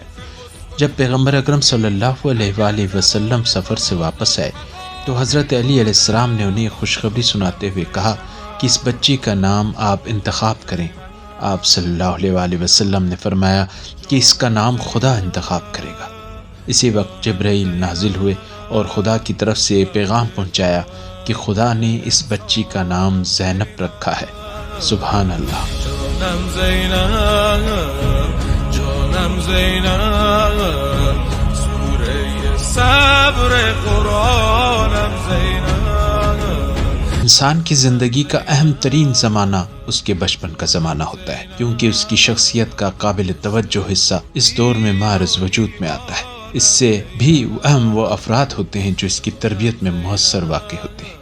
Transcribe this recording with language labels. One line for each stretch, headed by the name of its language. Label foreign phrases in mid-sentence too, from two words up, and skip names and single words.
Urdu: جب پیغمبر اکرم
Arabic: صلی اللہ علیہ وآلہ وسلم
Urdu: سفر سے واپس آئے تو حضرت علی علیہ السلام نے انہیں خوشخبری سناتے ہوئے کہا کہ اس بچی کا نام آپ انتخاب کریں. آپ
Arabic: صلی اللہ علیہ وآلہ وسلم
Urdu: نے فرمایا کہ اس کا نام خدا انتخاب کرے گا. اسی وقت جبرائیل نازل ہوئے اور خدا کی طرف سے پیغام پہنچایا کہ خدا نے اس بچی کا نام زینب رکھا ہے.
Arabic: سبحان اللہ.
Persian: جانم زینب، جانم زینب، سوره صبر قرآنم زینب.
Urdu: انسان کی زندگی کا اہم ترین زمانہ اس کے بچپن کا زمانہ ہوتا ہے، کیونکہ اس کی شخصیت کا قابل توجہ حصہ اس دور میں معرض وجود میں آتا ہے. اس سے بھی اہم وہ افراد ہوتے ہیں جو اس کی تربیت میں مؤثر واقع ہوتے ہیں.